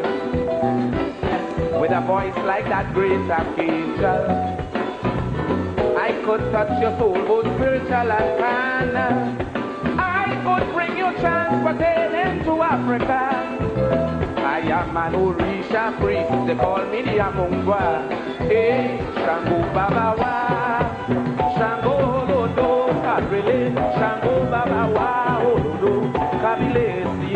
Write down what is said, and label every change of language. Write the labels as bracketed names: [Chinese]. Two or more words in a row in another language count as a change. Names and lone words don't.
[English] With a voice like that great archangel, I could touch your soul, both spiritual and carnal. I could bring you transportation to Africa. I am an Orisa priest, they call me the Amungwa. [Yoruba] Hey, Shango Baba Wa, Shango Lodo Karele, Shango Baba Wa, Olodo Kabile Sio.